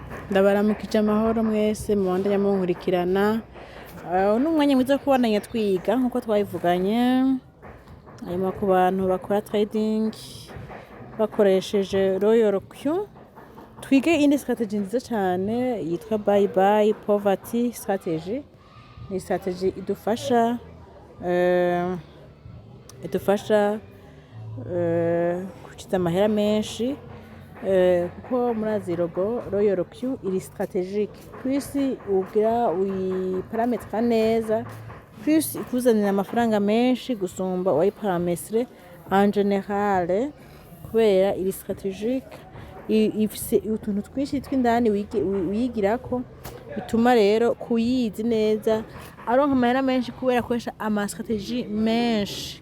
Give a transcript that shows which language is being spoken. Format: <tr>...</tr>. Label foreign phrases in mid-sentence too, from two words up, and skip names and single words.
<rn>Ndabaramukije amahoro mwese mubandanya munkurikirana n'umwanya mwiza wo kubandanya twiga nkuko twabivuganye hanyuma ku bantu bakora trading bakoresheje Royal Q twige indi strategy nziza cyane yitwa</rn> <en>bye bye poverty strategy.</en> <rn>Ni strategy idufasha kukiza amahera menshi kuko murazi Royal Q iri strategique plus ugira uyiparametre neza plus ikuzanira amafaranga menshi gusumba wayiparametre</rn> <fr>en general</fr> <rn>kubera iri strategique ifise utuntu twinshi tw'indani wigirako bituma rero kuyizi neza aronka amahera menshi kubera akoresha ama strategy menshi.</rn>